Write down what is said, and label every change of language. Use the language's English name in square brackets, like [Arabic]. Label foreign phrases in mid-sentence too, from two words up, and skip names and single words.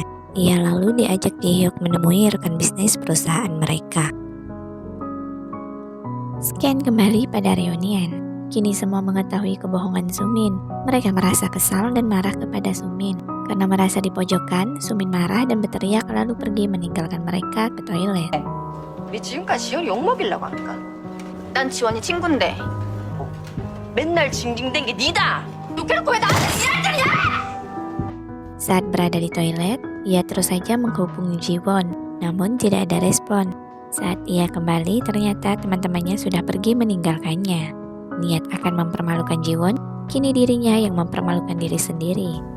[Indonesian] Ia lalu diajak Jihyuk menemui rekan bisnis perusahaan mereka. Scan kembali pada reunian. Kini semua mengetahui kebohongan Sumin. Mereka merasa kesal dan marah kepada Sumin. Karena merasa dipojokkan, Sumin marah dan berteriak lalu pergi meninggalkan mereka ke toilet. [Korean] 우리 지금까지 지연이 욕먹이려고 하니까 난 지원이 친구인데. 맨날 징징댄 게 니다! 그래놓고 왜 나한테 지랄들이야? [Indonesian] Saat berada di toilet, ia terus saja menghubungi Jiwon, namun tidak ada respon. Saat ia kembali, ternyata teman-temannya sudah pergi meninggalkannya. Niat akan mempermalukan Jiwon, kini dirinya yang mempermalukan diri sendiri.